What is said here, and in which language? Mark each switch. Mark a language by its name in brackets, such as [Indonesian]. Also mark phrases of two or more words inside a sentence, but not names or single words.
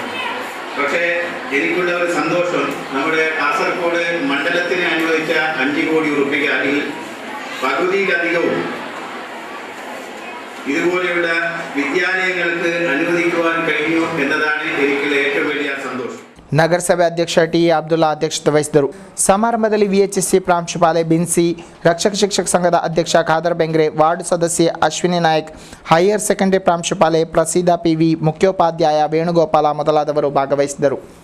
[Malayalam] പക്ഷേ എനിക്കുള്ള ഒരു സന്തോഷം നമ്മുടെ കാസർഗോഡ് മണ്ഡലത്തിന് അനുവദിച്ച 5 കോടി രൂപയിൽ പകുതിയിലധികവും ഇതുപോലെയുള്ള വിദ്യാലയങ്ങൾക്ക് അനുവദിക്കുവാൻ കഴിഞ്ഞു എന്നതാണ് എനിക്കുള്ള ഏറ്റവും വലിയ സന്തോഷം. [Kannada] ನಗರಸಭೆ ಅಧ್ಯಕ್ಷ ಟಿ ಅಬ್ದುಲ್ಲಾ ಅಧ್ಯಕ್ಷತೆ ವಹಿಸಿದರು. ಸಮಾರಂಭದಲ್ಲಿ VHSC ಪ್ರಾಂಶುಪಾಲೆ ಬಿನ್ಸಿ, ರಕ್ಷಕ ಶಿಕ್ಷಕ ಸಂಘದ ಅಧ್ಯಕ್ಷ ಖಾದರ್ ಬೆಂಗ್ರೆ, ವಾರ್ಡ್ ಸದಸ್ಯೆ ಅಶ್ವಿನಿ ನಾಯಕ್, [English] higher secondary [Kannada] ಪ್ರಾಂಶುಪಾಲೆ ಪ್ರಸೀದಾ PV, ಮುಖ್ಯೋಪಾಧ್ಯಾಯ ವೇಣುಗೋಪಾಲ ಮೊದಲಾದವರು ಭಾಗವಹಿಸಿದರು.